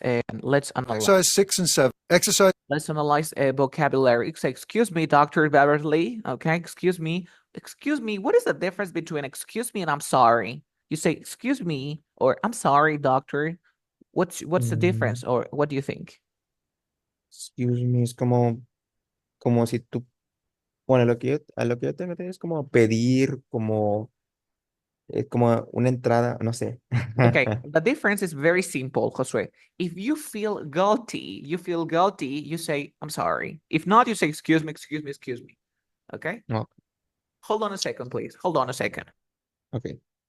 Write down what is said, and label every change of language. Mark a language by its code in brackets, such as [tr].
[en] Exercise 6 and 7. Exercise let's analyze a vocabulary. Say, excuse me, Dr. Beverly. Okay, excuse me. Excuse me. What is the difference between excuse me and I'm sorry? You say excuse me or I'm sorry, doctor. What's the Mm, difference or what do you think? excuse me, [es] es como si tú, bueno, a lo que yo tengo es como pedir, como una entrada, no sé. [en] Okay, the difference is very simple, Josue. If you feel guilty, you say, I'm sorry. If not, you say, excuse me, excuse me, excuse me. Okay? No, Hold on a second, please. Hold on a second. ok.